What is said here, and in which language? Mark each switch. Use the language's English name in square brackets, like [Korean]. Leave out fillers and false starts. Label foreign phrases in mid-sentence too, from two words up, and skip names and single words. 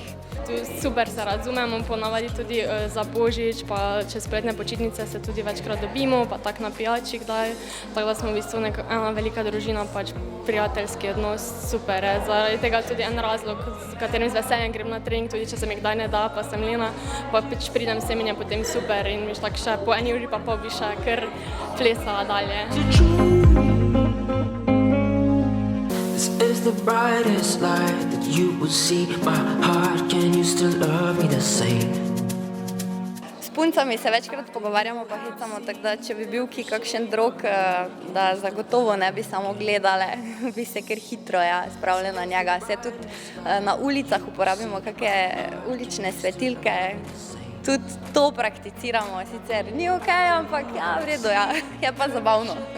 [Slovenian] Tu super se razumemo, ponavadi tudi za Božič, pa čez poletne počitnice se tudi večkrat dobimo, pa tak na pijači kdaj, tako da smo v bistvu ena velika družina, pač prijateljski odnos, super je. Zaradi tega tudi en razlog, s katerim z veseljem grem na trening, tudi če se mi kdaj ne da, pa sem lena, pa pač pridem sem in je potem super in viš tako še po 1 uri pa pol bi še kar plesala dalje. [English] Is the brightest light that you would see my heart, can you still love me the same? [Slovenian] S puncami se večkrat pogovarjamo pa hecamo, tako da če bi bil ki kakšen drog, da zagotovo ne bi samo gledale, bi se kar hitro spravile na njega. Se tudi na ulicah uporabimo kakšne ulične svetilke, tudi to prakticiramo, sicer ni okej, ampak v redu, je pa zabavno.